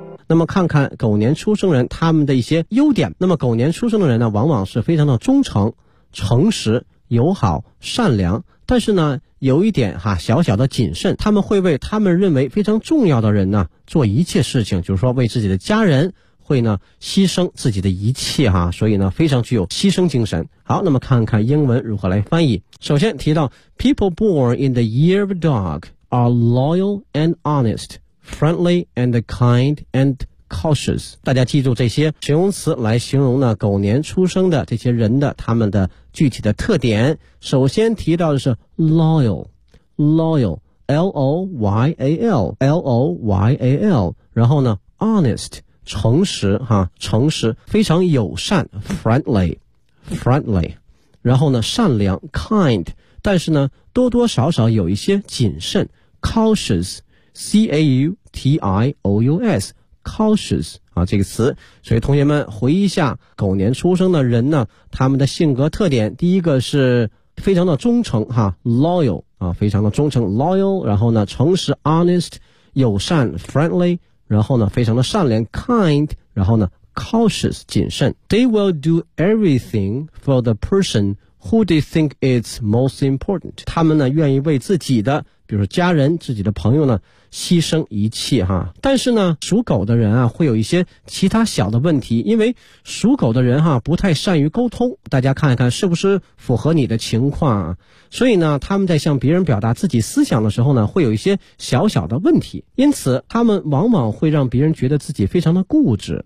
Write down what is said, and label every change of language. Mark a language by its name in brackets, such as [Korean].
[Chinese] 那么看看狗年出生人他们的一些优点。那么狗年出生的人呢，往往是非常的忠诚、诚实、友好、善良，但是呢有一点哈，小小的谨慎，他们会为他们认为非常重要的人呢做一切事情，就是说为自己的家人会呢牺牲自己的一切哈，所以呢非常具有牺牲精神。好，那么看看英文如何来翻译。首先提到 [English] People born in the year of dogare loyal and honest, friendly and kind and cautious。 [Chinese] 大家记住这些形容词来形容呢狗年出生的这些人的他们的具体的特点。首先提到的是 loyal, L-O-Y-A-L, 然后呢 honest, 诚实哈，诚实，非常友善 friendly, 然后呢善良 kind, 但是呢多多少少有一些谨慎cautious, C-A-U-T-I-O-U-S, cautious, 啊这个词。所以同学们回忆一下狗年出生的人呢他们的性格特点。第一个是非常的忠诚哈 ,loyal, 啊非常的忠诚 ,loyal, 然后呢诚实 ,honest, 友善 ,friendly, 然后呢非常的善良 ,kind, 然后呢 cautious, 谨慎。 [English] They will do everything for the person who they think is most important。 [Chinese] 他们呢愿意为自己的比如说家人、自己的朋友呢牺牲一切哈。但是呢属狗的人啊会有一些其他小的问题，因为属狗的人哈不太善于沟通，大家看一看是不是符合你的情况啊。所以呢他们在向别人表达自己思想的时候呢会有一些小小的问题，因此他们往往会让别人觉得自己非常的固执。